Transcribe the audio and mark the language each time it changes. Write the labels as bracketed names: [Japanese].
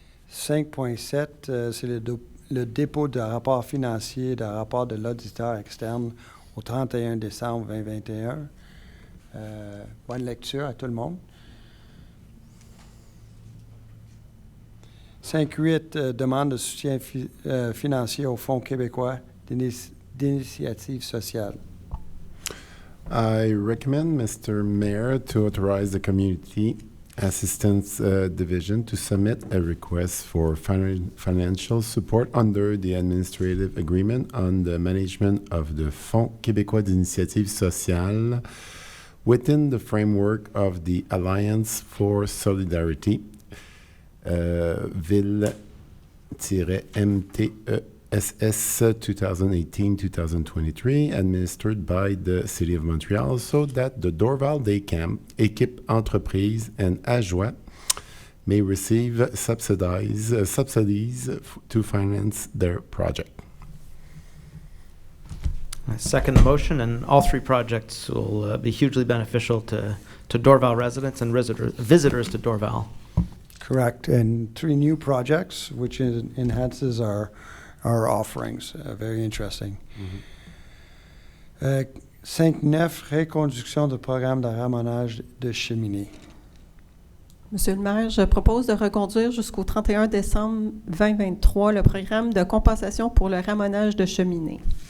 [French] 5.7, c'est le dépôt de rapport financier, de rapport de l'auditeur externe au 31 décembre 2021. Bonne lecture à tout le monde. 5.8, demande de soutien financier au Fonds québécois d'initiative sociale. [English] I recommend, Mr. Mayor, to authorize the Community Assistance Division to submit a request for financial support under the Administrative Agreement on the Management of the Fonds québécois d'initiative sociale within the framework of the Alliance for Solidarity, Ville-MTESS 2018-2023, administered by the City of Montreal, so that the Dorval Day Camp, Équipe Entreprise, and AJOA may receive subsidies to finance their project. I second the motion, and all three projects will be hugely beneficial to Dorval residents and visitors to Dorval. Correct. And 3 new projects, which enhances our offerings. Very interesting. [French] 5.9, reconduction du programme de ramonage de cheminées. Monsieur le maire, je propose de reconduire jusqu'au 31 décembre 2023 le programme de compensation pour le ramonage de cheminées.